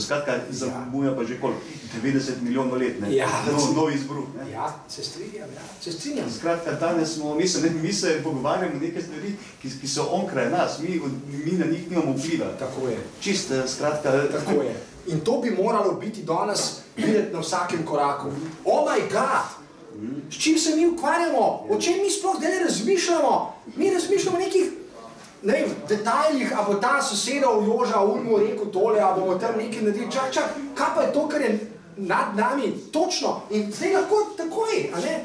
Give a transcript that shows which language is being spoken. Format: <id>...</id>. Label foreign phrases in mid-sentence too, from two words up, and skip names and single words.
<sl>Skratka, zamuja pa že koliko? 90 milijonov let, nov izbruh. Ja, se strinjam. Skratka, danes mi se pogovarjamo neke stvari, ki so onkraj nas, mi na njih nimamo vpliva. Tako je. Čist, skratka... Tako je. In to bi moralo biti danes videti na vsakem koraku.</sl> <en>Oh my God!</en> <sl>S čim se mi ukvarjamo? O čem mi sploh zdaj razmišljamo? Mi razmišljamo o nekih, ne vem, detajlih, a bo ta sosedov Joža Ulmu rekel tole, a bomo tam nekaj naredili. Čak, kaj pa je to, kar je nad nami točno? In zdaj lahko takoj, a ne?</sl>